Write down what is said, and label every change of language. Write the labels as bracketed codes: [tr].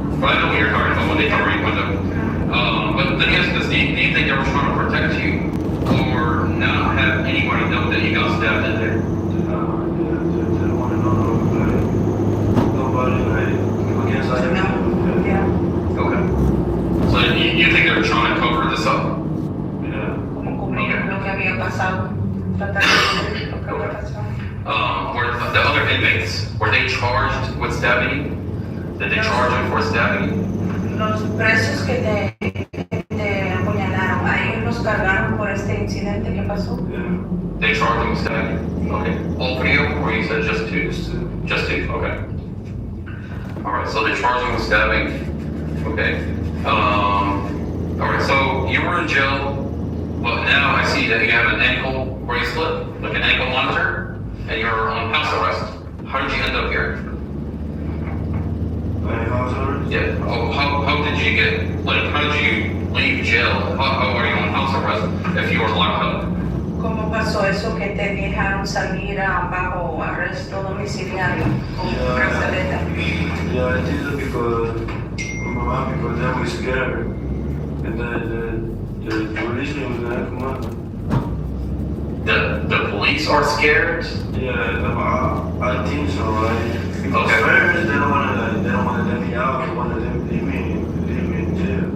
[en] But I know what you're talking about when they cover your window. But let me ask you this, do you think they were trying to protect you or not have anybody know that you got stabbed in there? They don't want to know nobody like against like Yeah. Okay. So you think they're trying to cover this up? yeah. [es] Como cubrir lo que había pasado. Tratar de cubrir lo que había pasado. [en] Were the other inmates, were they charged with stabbing you? Did they charge them for stabbing you? [es] Los presos que te apuñalaron, a ellos los cargaron por este incidente que pasó. [en] Yeah. They charged them with stabbing? Okay. All three of them, or you said just two? Just two, okay. Alright, so they charged them with stabbing. Okay. Alright, so you were in jail, but now I see that you have an ankle bracelet, like an ankle monitor, and you're on house arrest. How did you end up here? Like house arrest? Yeah. How did you get, like, how did you leave jail? How are you on house arrest if you were locked up? [es] ¿Cómo pasó eso que te dejaron salir bajo arresto domiciliario con brazaleta? [en] Yeah, I did it because my mom, because they were scared. And the police was there, come on. The police are scared? Yeah, I think so, right? Because Okay. first they don't wanna let me out, they wanna leave me in jail.